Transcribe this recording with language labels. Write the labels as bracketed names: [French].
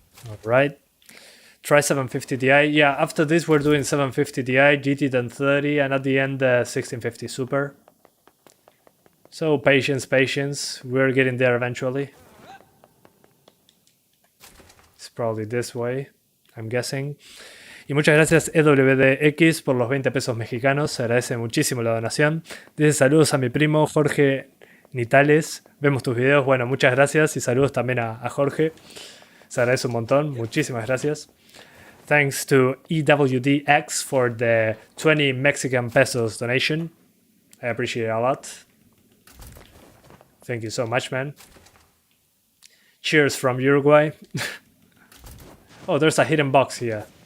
[English] Alright, try 750 Ti. Yeah, after this we're doing 750 Ti, GT 1030, and at the end 1650 Super. So patience, we're getting there eventually. It's probably this way, I'm guessing. [Spanish] Y muchas gracias EWDX por los 20 pesos mexicanos, se agradece muchísimo la donación. Dice saludos a mi primo Jorge Nitales, vemos tus videos, bueno, muchas gracias y saludos también a Jorge, se agradece un montón, muchísimas gracias. [English] Thanks to EWDX for the 20 Mexican pesos donation, I appreciate it a lot. Thank you so much, man. Cheers from Uruguay. Oh, there's a hidden box here.